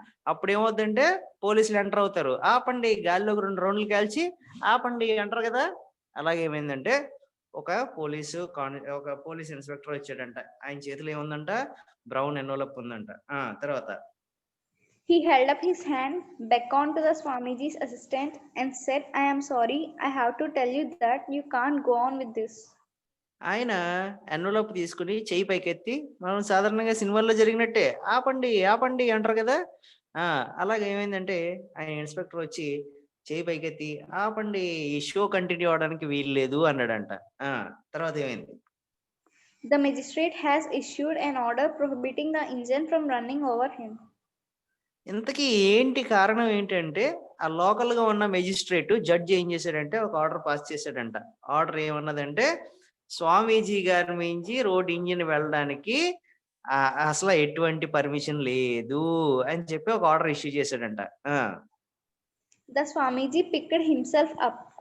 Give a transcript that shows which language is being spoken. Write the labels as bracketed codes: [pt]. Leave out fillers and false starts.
[te] అప్పుడు ఏమవుతుందంటే పోలీసులు ఎంటర్ అవుతారు. ఆపండి, గాలిలోకి 2 రౌండ్లు కాల్చి ఆపండి అంటారు కదా. అలాగే ఏమైందంటే ఒక పోలీస్ ఇన్స్పెక్టర్ వచ్చాడంట. ఆయన చేతిలో ఏముందంట? బ్రౌన్ ఎన్వలప్ ఉందంట. తర్వాత [en] He held up his hand, beckoned to the Swamiji's assistant, and said, "I am sorry. I have to tell you that you can't go on with this." [te] ఆయన envelope తీసుకుని చెయ్యి పైకెత్తి, మనం సాధారణంగా సినిమాల్లో జరిగినట్టే ఆపండి ఆపండి అంటారు కదా. అలాగే ఏమైందంటే ఆయన ఇన్స్పెక్టర్ వచ్చి చెయ్యి పైకెత్తి ఆపండి, ఈ షో కంటిన్యూ అవడానికి వీలు లేదు అన్నాడంట. తర్వాత ఏమైంది? [en] The magistrate has issued an order prohibiting the engine from running over him. [te] ఇంతకీ ఏంటి కారణం ఏంటంటే ఆ లోకల్ గా ఉన్న మెజిస్ట్రేట్ జడ్జి ఏం చేశాడంటే ఒక ఆర్డర్ పాస్ చేశాడంట. ఆర్డర్ ఏమన్నదంటే స్వామీజీ గారి మించి రోడ్ ఇంజిన్ వెళ్ళడానికి అసలు ఎటువంటి పర్మిషన్ లేదు అని చెప్పి ఒక ఆర్డర్ ఇష్యూ చేశాడంట. [en] The Swamiji picked himself up.